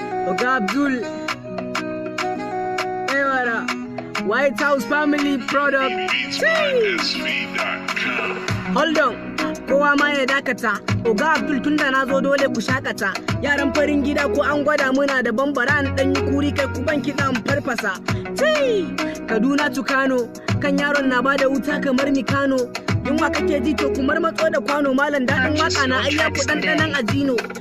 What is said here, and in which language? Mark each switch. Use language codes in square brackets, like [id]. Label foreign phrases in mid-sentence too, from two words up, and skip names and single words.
[ha] Oga Abdul. Eh, wara. White House Family Product. [en] Hold on. [ha] Kowa ma ya dakata. Oga Abdul, tun da na zo, dole ku shakata. Yaran farin gida ko an gwada muna da bambara, an ɗan yi kuri, kai ku ban kiɗa, an farfasa. Chii! Kaduna to Kano, kan yaron na bada wuta kamar Mikano. Yunwa kake ji, to ku marmatso da kwano, malam, daɗin waka na, ai ya ku ɗanɗanon ajino.